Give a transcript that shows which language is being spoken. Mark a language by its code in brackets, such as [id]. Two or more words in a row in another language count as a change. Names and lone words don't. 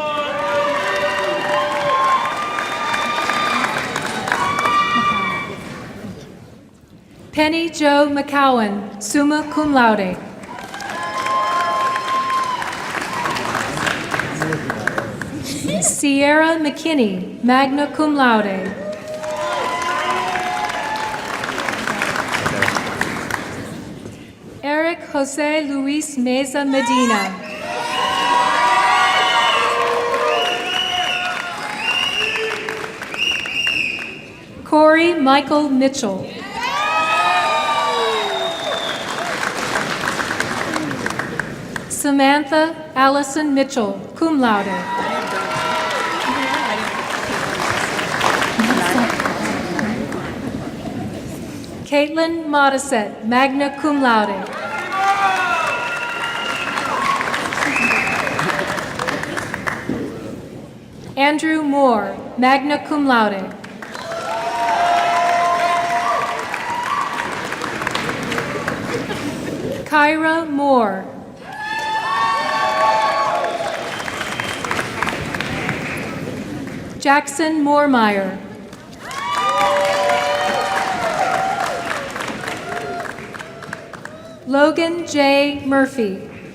[en] Penny Jo McCowan, [la] summa cum laude. [en] Sierra McKinney, [la] magna cum laude. [en] Eric Jose Luis Meza Medina. Corey Michael Mitchell. Samantha Allison Mitchell, [la] cum laude. [en] Caitlin Modisette, [la] magna cum laude. [en] Andrew Moore, [la] magna cum laude. [en] Kyra Moore. Jackson Moormeyer. Logan J. Murphy.